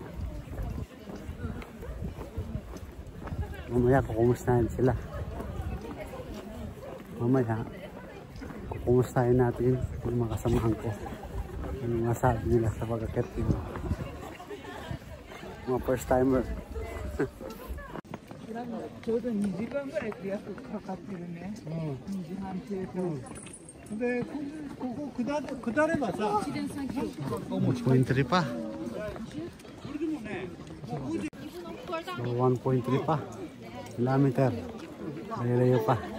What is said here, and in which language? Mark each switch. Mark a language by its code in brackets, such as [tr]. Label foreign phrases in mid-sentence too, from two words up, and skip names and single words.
[tl] Mamaya kukumustahin sila. Mamaya kukumustahin natin yung mga kasamahan ko. Yung masabi nila sa pag-akit nila. Mga [en] first timer. [ja] ちょうど2時間ぐらいって約かかってるね。2時半程度。で、ここ下ればさ、 [tl] 1.3 pa. So 1.3 pa kilometer. Layo pa.